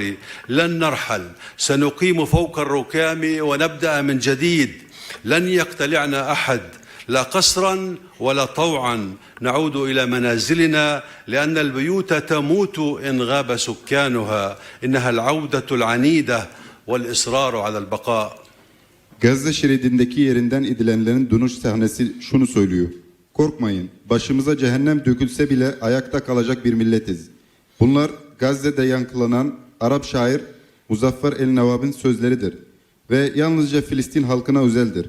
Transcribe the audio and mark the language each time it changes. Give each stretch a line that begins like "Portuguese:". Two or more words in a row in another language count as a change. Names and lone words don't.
Arabic: لن نرحل، سنقيم فوق الركام ونبدأ من جديد. لن يقتلعنا أحد، لا قسرا ولا طوعا. نعود إلى منازلنا لأن البيوت تموت إن غاب سكانها. إنها العودة العنيدة والإصرار على البقاء.
Turkish: Gazze şeridindeki yerinden edilenlerin dönüş sahnesi şunu söylüyor. Korkmayın, başımıza cehennem dökülse bile ayakta kalacak bir milletiz. Bunlar Gazze'de yankılanan Arap şair Muzaffer el-Nevab'ın sözleridir ve yalnızca Filistin halkına özeldir.